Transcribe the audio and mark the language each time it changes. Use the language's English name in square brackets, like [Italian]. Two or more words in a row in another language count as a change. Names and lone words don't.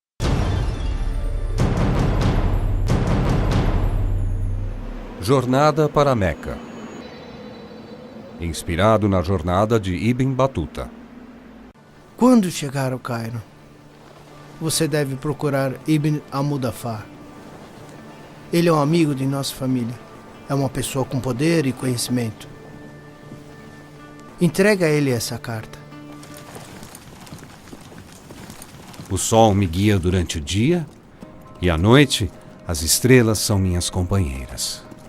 [Portuguese] Jornada para Meca. Inspirado na jornada de Ibn Batuta. Quando chegar ao Cairo, você deve procurar Ibn al-Mudafar. Ele é um amigo de nossa família. É uma pessoa com poder e conhecimento. Entrega a ele essa carta. O sol me guia durante o dia e à noite as estrelas são minhas companheiras.